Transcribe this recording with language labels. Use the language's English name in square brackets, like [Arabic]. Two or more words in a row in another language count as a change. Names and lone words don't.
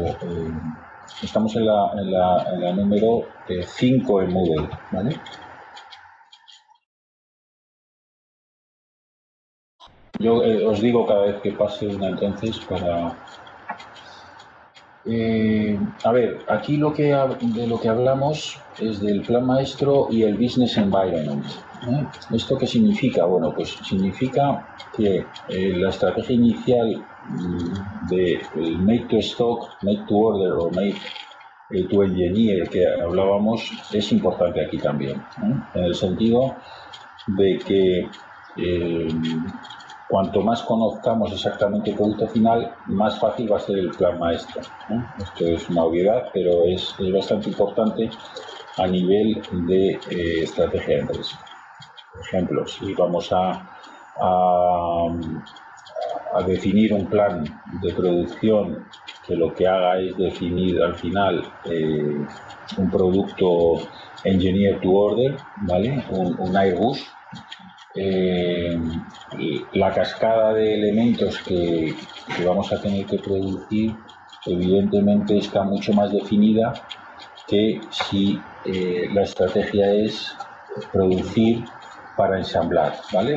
[Spanish] Estamos en la número 5 en Moodle, ¿vale? Yo os digo cada vez que pase una, entonces, para... a ver, aquí de lo que hablamos es del plan maestro y el [English] business environment, [Spanish] ¿eh? ¿Esto qué significa? Bueno, pues significa que la estrategia inicial de [English] make to stock, make to order [Spanish] o [English] make to engineer [Spanish] que hablábamos es importante aquí también, ¿eh? En el sentido de que cuanto más conozcamos exactamente el producto final, más fácil va a ser el plan maestro, ¿eh? Esto es una obviedad, pero es bastante importante a nivel de estrategia de empresa. Por ejemplo, si vamos a definir un plan de producción que lo que haga es definir al final un producto [English] engineer to order, [Spanish] ¿vale? Un Airbus. La cascada de elementos que vamos a tener que producir evidentemente está mucho más definida que si la estrategia es producir para ensamblar, ¿vale?